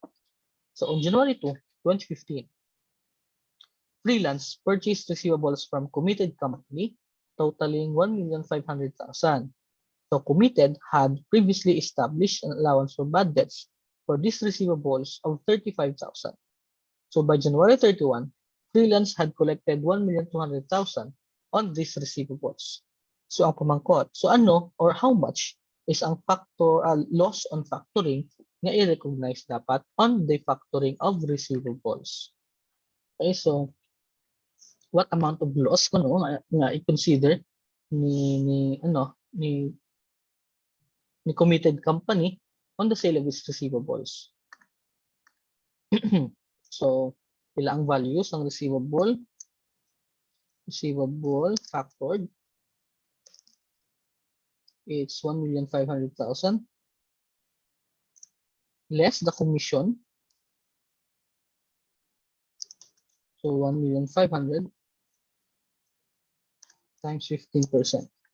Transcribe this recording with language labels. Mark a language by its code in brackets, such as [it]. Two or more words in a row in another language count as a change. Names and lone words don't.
[en] So on January 2, 2015, freelance purchased receivables from committed company totaling 1,500,000. So committed had previously established an allowance for bad debts for these receivables of 35,000. So by January 31, freelance had collected 1,200,000 on these receivables. [hil] So ang pamangkot, so ano [en] or how much is ang loss on factoring [hil] na i-recognize dapat [en] on the factoring of receivables. Okay, so what amount of loss [hil] kuno nga i-consider ni [en] committed company on the sale of its receivables. [hil] So pila ang [en] values ng receivable factored, it's 1,500,000 less the commission, so 1,500,000 times 15%.